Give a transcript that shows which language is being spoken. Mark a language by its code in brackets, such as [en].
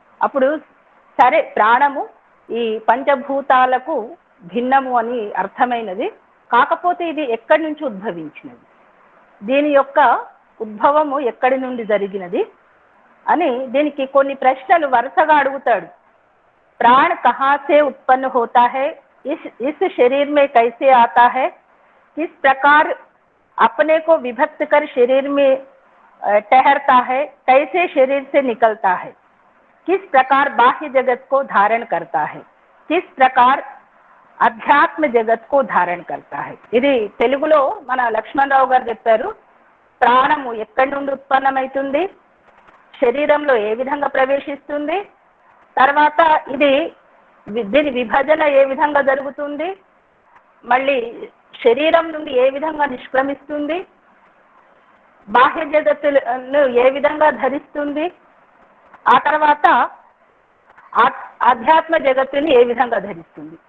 [te] అప్పుడు సరే ప్రాణము ఈ పంచభూతాలకు భిన్నము అని అర్థమైనది, కాకపోతే ఇది ఎక్కడి నుంచి ఉద్భవించినది, దీని యొక్క ఉద్భవము ఎక్కడి నుండి జరిగినది అని దీనికి కొన్ని ప్రశ్నలు వరుసగా అడుగుతాడు. [hi] प्राण कहाँ से उत्पन्न होता है, इस शरीर में कैसे आता है, किस प्रकार अपने को विभक्त कर शरीर में ठहरता है, कैसे शरीर से निकलता है, किस प्रकार बाह्य जगत को धारण करता है, किस प्रकार अध्यात्म जगत को धारण करता है. [te] ఇది తెలుగులో మన లక్ష్మణరావు గారు చెప్పారు. ప్రాణము ఎక్కడి నుండి ఉత్పన్నమవుతుంది, శరీరంలో ఏ విధంగా ప్రవేశిస్తుంది, తర్వాత ఇది దీని విభజన ఏ విధంగా జరుగుతుంది, మళ్ళీ శరీరం నుండి ఏ విధంగా నిష్క్రమిస్తుంది, బాహ్య జగత్తును ఏ విధంగా ధరిస్తుంది, ఆ తర్వాత ఆధ్యాత్మ జగత్తుని ఏ విధంగా ధరిస్తుంది.